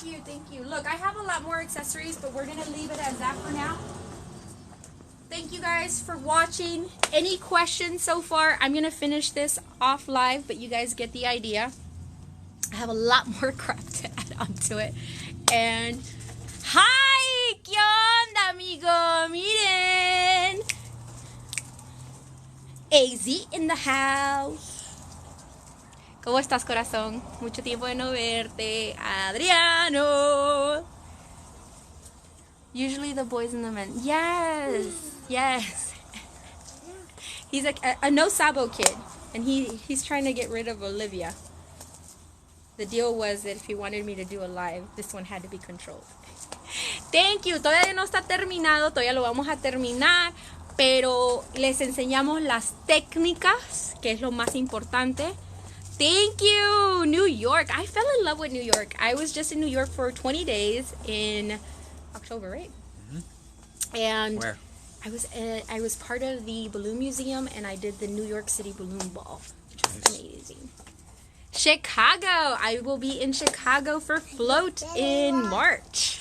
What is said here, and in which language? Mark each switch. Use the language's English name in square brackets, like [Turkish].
[English] Thank you. Look, I have a lot more accessories, but we're going to leave it as that for now. Thank you guys for watching. Any questions so far? I'm going to finish this off live, but you guys get the idea. I have a lot more crap to add onto it. And hi, [Spanish] ¿qué onda, amigo? Miren. [English] AZ in the house. [Spanish] ¿Cómo estás, corazón? Mucho tiempo de no verte. [English] Adriano. Usually the boys and the men. Yes, yes. He's a no sabo kid, and he's trying to get rid of Olivia. The deal was that if he wanted me to do a live, this one had to be controlled. Thank you. [Spanish] Todavía no está terminado, todavía lo vamos a terminar, pero les enseñamos las técnicas, que es lo más importante. [English] Thank you, New York. I fell in love with New York. I was just in New York for 20 days in October, right? Mm-hmm. And where? I was part of the Balloon Museum, and I did the New York City Balloon Ball, which was amazing. Chicago. I will be in Chicago for Float in March.